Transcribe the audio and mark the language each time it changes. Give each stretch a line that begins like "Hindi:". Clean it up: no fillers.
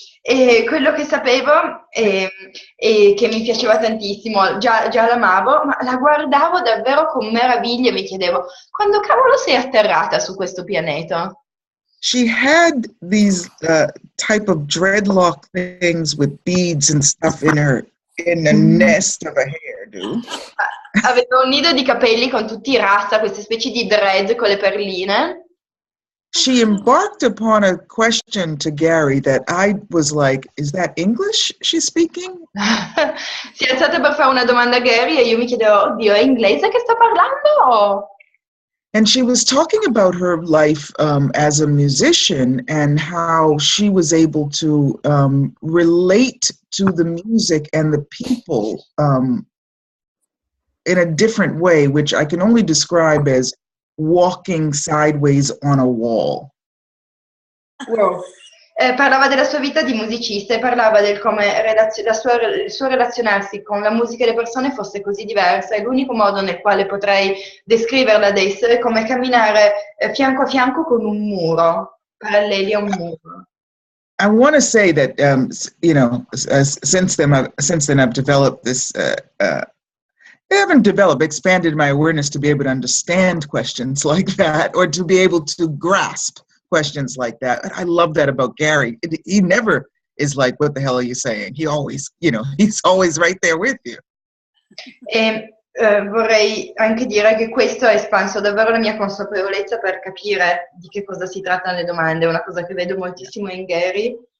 Italian: E quello che sapevo e che mi piaceva tantissimo, già l'amavo, ma la guardavo davvero con meraviglia e mi chiedevo, quando cavolo sei atterrata su questo pianeta?
English: She had these type of dreadlock things with beads and stuff in a nest of a hairdo.
Italian: Aveva un nido di capelli con tutti i rasta, queste specie di dread con le perline.
English: She embarked upon a question to Gary that I was like, is that English she's speaking?
Italian: Si è alzata per fare una domanda a Gary e io mi chiedevo, oddio, è inglese che sta parlando?
English: And she was talking about her life as a musician and how she was able to relate to the music and the people in a different way, which I can only describe as walking sideways on a wall. Wow.
Italian: Parlava della sua vita di musicista e parlava del come il suo relazionarsi con la musica e le persone fosse così diversa e l'unico modo nel quale potrei descriverla adesso è come camminare fianco a fianco con un muro, paralleli a un muro.
English: I want to say that, since then I've developed this, expanded my awareness to be able to understand questions like that or to be able to grasp questions like that. I love that about Gary. He never is like, what the hell are you saying? He always, he's always right there with you.
Italian: E vorrei anche dire che questo ha espanso davvero la mia consapevolezza per capire di che cosa si tratta nelle domande. È una cosa che vedo moltissimo in Gary.